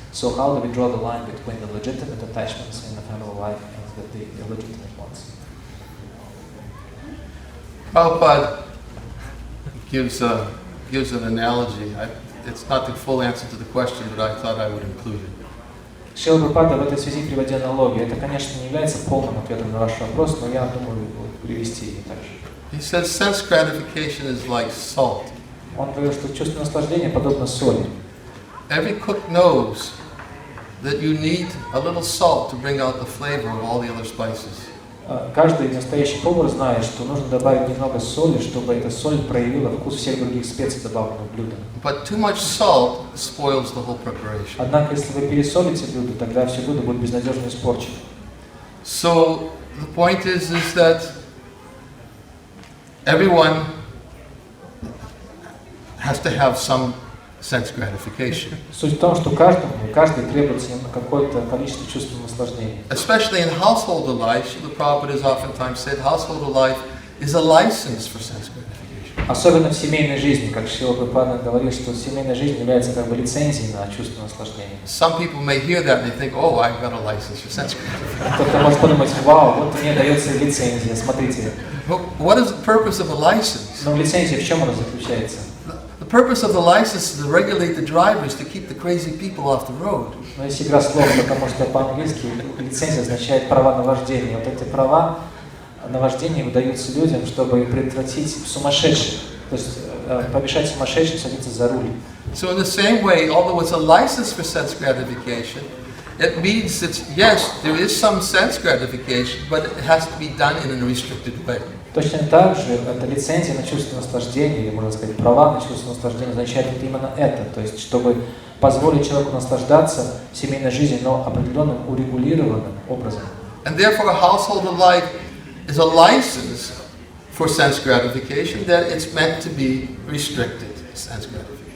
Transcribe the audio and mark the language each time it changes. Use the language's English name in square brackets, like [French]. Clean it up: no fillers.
[English] So how do we draw the line between the legitimate attachments in the family life and the illegitimate ones? Prabhupada gives an analogy. It's not the full answer to the question, but I thought I would include it. [Russian] Шрила Прабхупада в этой связи приводя аналогию. Это, конечно, не является полным ответом на ваш вопрос, но я думаю привести ее также. [English] He says sense gratification is like salt. [Russian] Он говорит, что чувство наслаждения подобно соли. [English] Every cook knows that you need a little salt to bring out the flavor of all the other spices. [Russian] Каждый настоящий повар знает, что нужно добавить немного соли, чтобы эта соль проявила вкус всех других специй, добавленных в блюдо. [English] But too much salt spoils the whole preparation. [Russian] Однако, если вы пересолите блюдо, тогда все блюдо будет безнадежно испорчено. [English] So the point is that everyone has to have some sense gratification. [Russian] Суть в том, что каждый требуется какое-то количество чувств наслаждения. [English] Especially in household life, Srila Prabhupada has oftentimes said, household life is a license for sense gratification. [Russian] Особенно в семейной жизни, как Шрила Прабхупада говорил, что семейная жизнь является как бы лицензией на чувство наслаждения. [English] Some people may hear that and they think, oh, I've got a license for sense gratification. [Russian] Кто-то может подумать, вау, вот мне дается лицензия, смотрите. [English] What is the purpose of a license? [Russian] Но лицензия в чем она заключается? [English] The purpose of the license is to regulate the drivers, to keep the crazy people off the road. [Russian] Но есть игра слов, потому что по-английски лицензия означает права на вождение. Вот эти права на вождение выдаются людям, чтобы предотвратить сумасшедших, то есть помешать сумасшедшим садиться за руль. [English] So in the same way, although it's a license for sense gratification, It means that, yes, there is some sense gratification, but it has to be done in a restricted way. [Russian] Точно так же, это лицензия на чувство наслаждения, или, можно сказать, права на чувство наслаждения, означает вот именно это. То есть, чтобы позволить человеку наслаждаться в семейной жизни, но определенным урегулированным образом. [English] And therefore, a household of life is a license for sense gratification, that it's meant to be restricted sense gratification.